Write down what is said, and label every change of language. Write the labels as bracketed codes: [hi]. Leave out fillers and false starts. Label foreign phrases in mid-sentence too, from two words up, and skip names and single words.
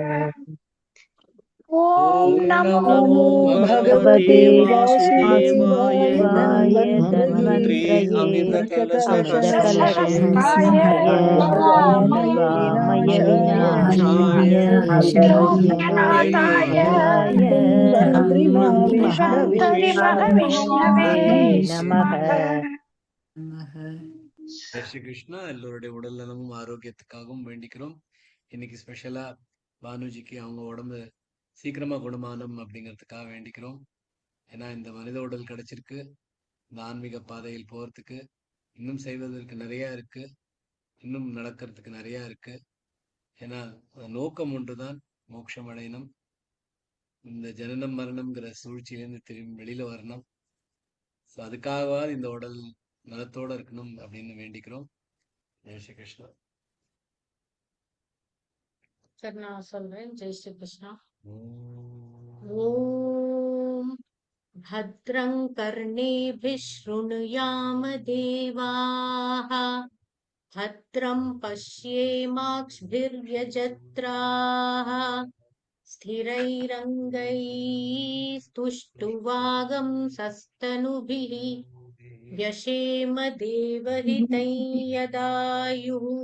[sa] ओम नमो भगवते वासुदेवाय धन्वन्तरे अमृतकलशहस्ताय वामय विनाशाय विष्णुनाथाय धन्वन्तरि महाविष्णवे नमः। [ta] ஜெய் ஸ்ரீ கிருஷ்ணா. எல்லோருடைய உடல் நலமும் ஆரோக்கியத்துக்காகவும் வேண்டிக்கிறோம். இன்னைக்கு ஸ்பெஷலா பானுஜிக்கு அவங்க உடம்பு சீக்கிரமா குணமானும் அப்படிங்கிறதுக்காக வேண்டிக்கிறோம். ஏன்னா இந்த மனித உடல் கிடைச்சிருக்கு. இந்த ஆன்மீக பாதையில் போறதுக்கு இன்னும் செய்வதற்கு நிறைய இருக்கு. இன்னும் நடக்கிறதுக்கு நிறைய இருக்கு. ஏன்னா நோக்கம் ஒன்றுதான், மோட்சம் அடையணும். இந்த ஜனனம் மரணம்ங்கிற சூழ்ச்சியிலேருந்து திரும்பி வெளியில வரணும். ஸோ அதுக்காகவாது இந்த உடல் நலத்தோட இருக்கணும் அப்படின்னு வேண்டிக்கிறோம். ஜெய் ஸ்ரீ கிருஷ்ணா. சரி, நான் சொல்றேன். ஜெய் ஸ்ரீ கிருஷ்ணா. ஓம். [sa] ஓம் भद्रं कर्णेभिः शृणुयाम देवाः भद्रं पश्येमाक्षभिर्यजत्राः स्थिरैरङ्गैस्तुष्टुवागं सस्तनुभिः व्यशेम देवहितं यदायुः